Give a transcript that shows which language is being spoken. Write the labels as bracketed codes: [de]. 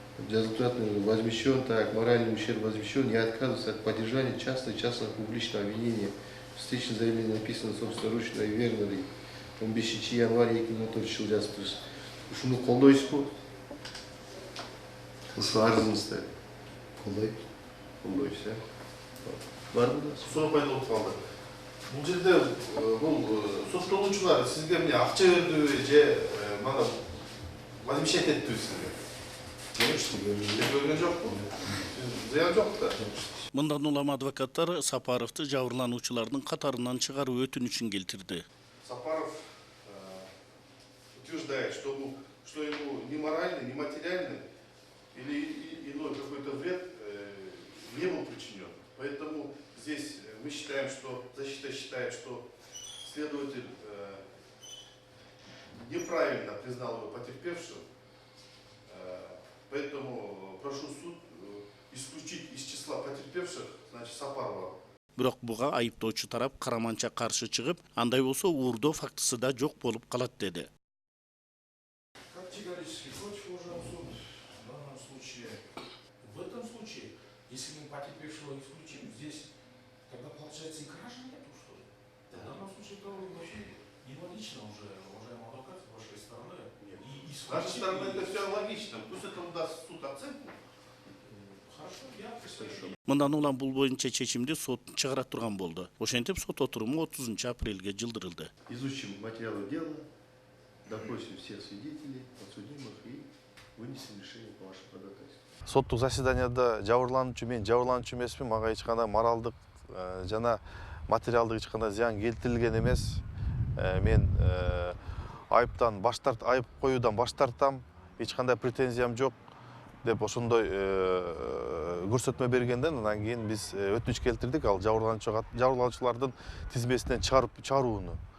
[ky] Жазылып турат, [ru] возмещен, так, моральный ущерб возмещен, не отказывается от поддержания частно-публичного обвинения. Встречное заявление написано собственноручно и верно ли. [ky] 15 январь 2014 жылы жазып турсуз. Ушуну колдойсузбу? Арызыңызды. Колдойсуз, Барбы да? Суроо пайда болуп калды. Бул жерде бул соттолуучулар сизге эмне акча бердиби же мана возмещать эттиби сизге? Берген жокпу? Зыян жок да. Мындан улам адвокаттар Сапаровду жабырлануучулардын катарынан чыгаруу өтүнүчүн келтирди. [ru] Сапаров утверждает, что ему ни моральный, ни материальный или иной какой-то вред не был причинен. Поэтому здесь мы считаем, что защита считает, что следователь неправильно признал его потерпевшим. Поэтому прошу суд исключить из числа потерпевших, значит, Сапарова. [ky] Бирок буга айыптоочу тарап караманча каршы чыгып, андай болсо уурдоо фактысы да жок болуп калат деди. [ru] Категорически против уже суд в данном случае. В этом случае, если мы потерпевшего исключим, здесь тогда получается и кражи нету, что ли? В данном случае это вообще нелогично уже, уважаемый адвокат, с вашей стороны. С нашей стороны это все логично. Пусть это даст суд оценку. Хорошо, я представляю. [ky] Мындан улам бул боюнча чечимди сот чыгара турган болду. Ошентип сот отуруму 30-апрелге жылдырылды. [ru] Изучим материалы дела, допросим всех свидетелей, подсудимых и вынесем решение по вашим ходатайствам. [ky] Соттук заседанияда жабырлануучу мен жабырлануучу эмесмин, мага эч кандай моралдык жана материалдык эч кандай зыян келтирилген эмес. Мен айып коюудан баш тартам, эч кандай претензиям жок. деп ошондой көрсөтмө бергенден анан кийин биз өтүнүч келтирдик ал жабырлануучулардын тизмесинен чыгарууну.